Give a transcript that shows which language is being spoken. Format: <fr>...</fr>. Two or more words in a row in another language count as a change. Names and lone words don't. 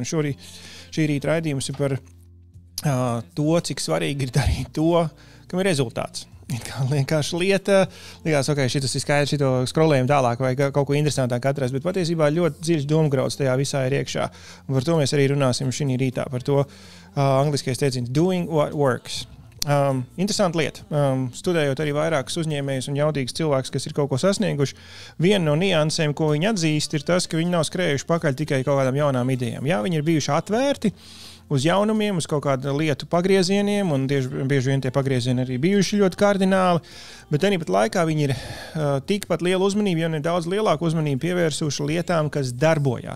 <lv>Un šī rīta raidījums ir par to, cik svarīgi ir darīt to, kam ir rezultāts. Vienkārši lieta, likās, ok, šitas ir skaidrs, šito skrolējam tālāk vai kaut ko interesantāk atrast, bet patiesībā ļoti dziļš domgrauds tajā visā ir iekšā. Un par to mēs arī runāsim šī rītā, par to angliskais teiciens</lv> <en>doing what works.</en> <lv>Interesanta lieta. Studējot arī vairākus uzņēmējus un jaudīgus cilvēkus, kas ir kaut ko sasnieguši, viena no niansēm, ko viņi atzīst, ir tas, ka viņi nav skrējuši pakaļ tikai kaut kādām jaunām idejām. Jā, viņi ir bijuši atvērti uz jaunumiem, uz kaut kādu lietu pagriezieniem, un bieži vien tie pagriezieni arī bijuši ļoti kardināli, bet tāpat laikā viņi ir tikpat lielu uzmanību, ja ne daudz lielāku uzmanību pievērsuši lietām, kas darbojās.</lv>